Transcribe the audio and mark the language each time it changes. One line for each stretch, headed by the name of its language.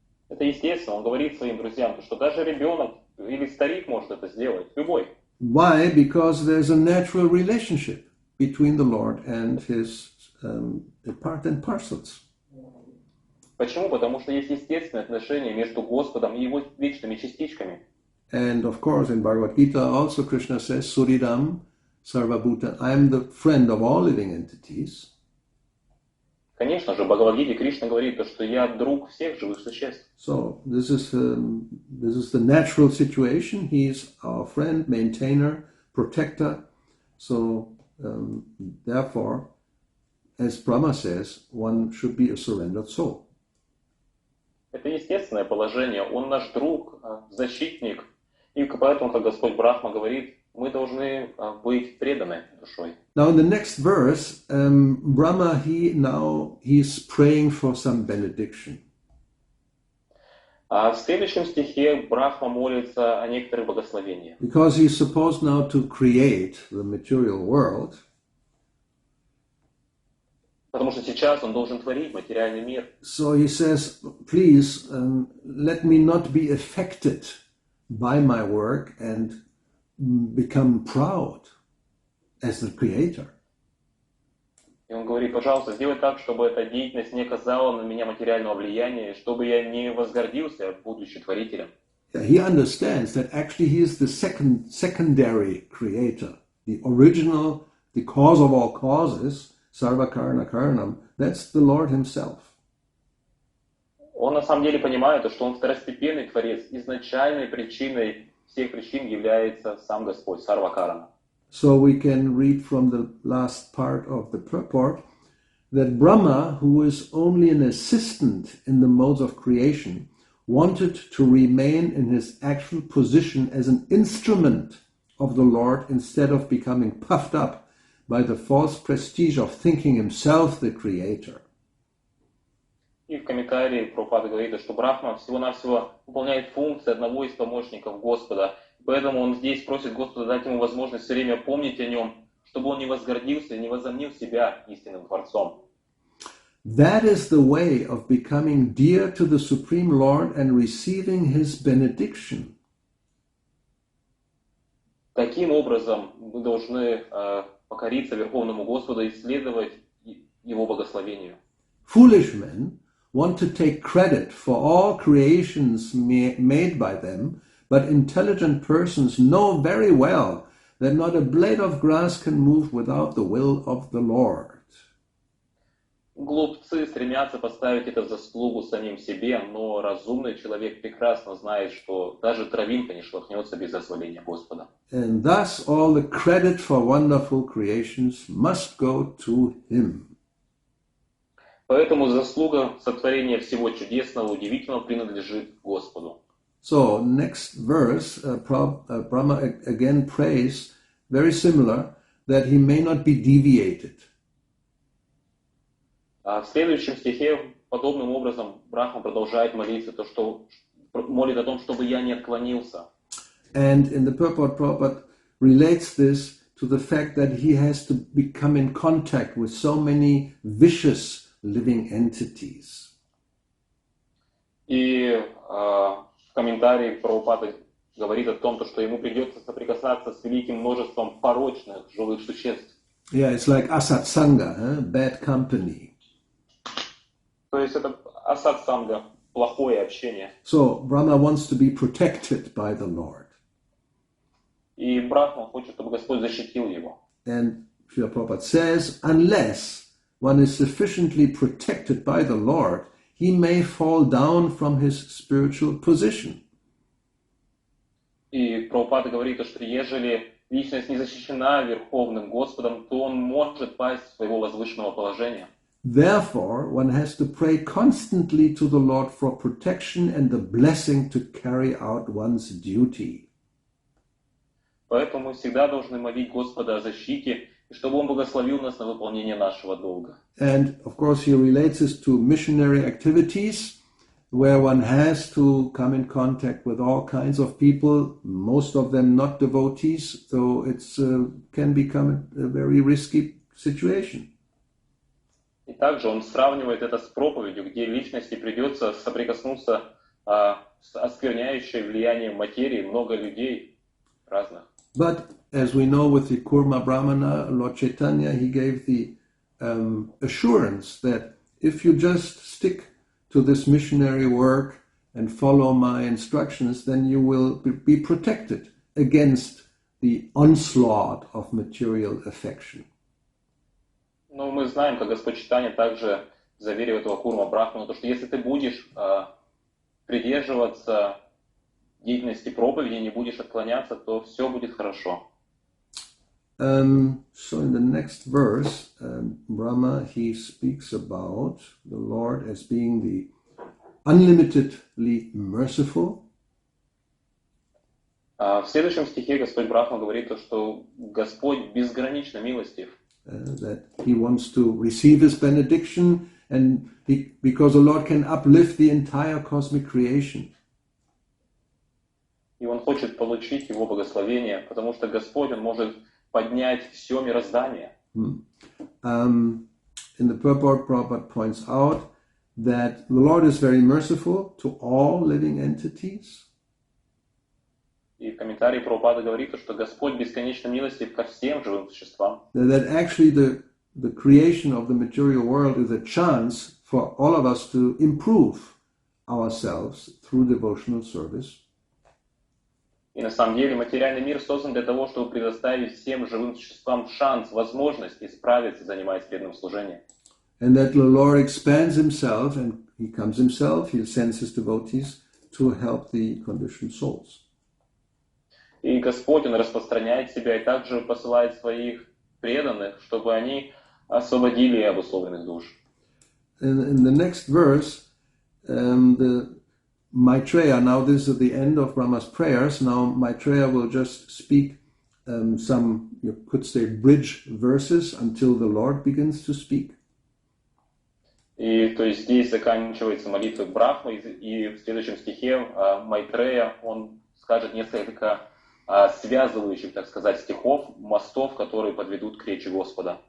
Russian: Это естественно. Он говорит своим друзьям, что даже ребенок или старик может это сделать. Любой.
English: Why? Because there's a natural relationship between the Lord and his part and parcels.
Russian: Почему? Потому что есть естественное отношение между Господом и Его вечными частичками.
English: And of course, in Bhagavad-gita also Krishna says,
Sanskrit: Suridam Sarvabhuta,
English: I am the friend of all living entities.
Russian: Конечно же, в Бхагавад-гите Кришна говорит, что я друг всех живых существ.
English: So this is the natural situation. He is our friend, maintainer, protector. So therefore, as Brahma says, one should be a surrendered soul.
Russian: Это естественное положение. Он наш друг, защитник. И поэтому, как Господь Брахма говорит, мы должны быть преданы душой.
English: Now in the next verse, Brahma, he's praying for some benediction.
Russian: А в следующем стихе Брахма молится о некоторых благословениях.
English: Because he's supposed now to create the material world,
Russian: Потому что сейчас он должен творить материальный мир.
English: so he says, please let me not be affected by my work and become proud as the creator.
Russian: И он говорит, пожалуйста, сделай так, чтобы эта деятельность не оказала на меня материального влияния, чтобы я не возгордился, будучи творителем.
English: He understands that actually he is the secondary creator, the original, the cause of all causes,
Sanskrit: sarva karana karanam,
English: that's the Lord himself.
Russian: Он на самом деле понимает, что он второстепенный творец, изначальной причиной всех причин является сам Господь, Сарвакарана.
English: So we can read from the last part of the purport that Brahma, who is only an assistant in the modes of creation, wanted to remain in his actual position as an instrument of the Lord instead of becoming puffed up by the false prestige of thinking himself the creator.
Russian: И в комментарии Прабхупада говорит, что Брахма всего-навсего выполняет функции одного из помощников Господа. Поэтому он здесь просит Господа дать ему возможность все время помнить о нем, чтобы он не возгордился и не возомнил себя истинным Творцом.
English: That is the way of becoming dear to the Supreme Lord and receiving his benediction.
Russian: Таким образом, мы должны покориться Верховному Господу и следовать Его благословению.
English: Foolish men want to take credit for all creations made by them, but intelligent persons know very well that not a blade of grass can move without the will of the Lord.
Russian: Глупцы стремятся поставить это в заслугу самим себе, но разумный человек прекрасно знает, что даже травинка не шелохнется без дозволения Господа.
English: And thus all the credit for wonderful creations must go to him.
Russian: Поэтому заслуга сотворения всего чудесного, удивительного принадлежит Господу.
English: So next verse, Brahma again prays, very similar, that he may not be deviated.
Russian: А в следующем стихе подобным образом Брахма продолжает молиться, молит о том, чтобы я не отклонился.
English: And in the purport, Prabhupada relates this to the fact that he has to become in contact with so many vicious living entities.
Russian: И в комментарии Прабхупада говорит о том, что ему придется соприкасаться с великим множеством порочных живых существ.
English: Yeah, it's like asatsanga, bad company.
Russian: То есть это асад-санга, плохое общение.
English: So Brahma wants to be protected by the Lord.
Russian: И Брахма хочет, чтобы Господь защитил его.
English: And Srila Prabhupada says, unless one is sufficiently protected by the Lord, he may fall down from his spiritual position.
Russian: И Прабхупада говорит, что ежели личность не защищена Верховным Господом, то он может пасть с своего возвышенного положения.
English: Therefore, one has to pray constantly to the Lord for protection and the blessing to carry out one's duty.
Russian: Поэтому мы всегда должны молить Господа о защите, и чтобы Он благословил нас на выполнение нашего долга.
English: And, of course, he relates this to missionary activities, where one has to come in contact with all kinds of people, most of them not devotees, so it can become a very risky situation.
Russian: И также он сравнивает это с проповедью, где личности придется соприкоснуться с оскверняющей влиянием материи много людей разных.
English: But as we know with the Kurma Brahmana, Lord Chaitanya, he gave the assurance that if you just stick to this missionary work and follow my instructions, then you will be protected against the onslaught of material affection.
Russian: Но мы знаем, как Господь Чайтанья также заверил этого Курма Брахмана, что если ты будешь придерживаться деятельности проповеди, не будешь отклоняться, то все будет хорошо.
English: So in the next verse, Brahma, he speaks about the Lord as being the unlimitedly merciful.
Russian: В следующем стихе Господь Брахма говорит, что Господь безгранично милостив.
English: That he wants to receive his benediction, and because the Lord can uplift the entire cosmic creation.
Russian: И он хочет получить его благословение, потому что Господь, Он может поднять все мироздание.
English: In the purport, Prabhupada points out that the Lord is very merciful to all living entities.
Russian: И в комментарии Прабхупада говорит, что Господь бесконечно милостив ко всем живым существам.
English: That actually the creation of the material world is a chance for all of us to improve ourselves through devotional service.
Russian: И на самом деле материальный мир создан для того, чтобы предоставить всем живым существам шанс, возможность исправиться, занимаясь преданным служением.
English: And that the Lord expands himself and he comes himself, he sends his devotees to help the conditioned souls.
Russian: И Господь, Он распространяет себя и также посылает своих преданных, чтобы они освободили обусловленных душ.
English: In the next verse, the Maitreya, now this is the end of Brahma's prayers, now Maitreya will just speak some, you could say, bridge verses until the Lord begins to speak.
Russian: И то есть здесь заканчивается молитва Брахмы, и в следующем стихе Майтрея, он скажет несколько связывающих, так сказать, стихов, мостов, которые подведут к речи Господа.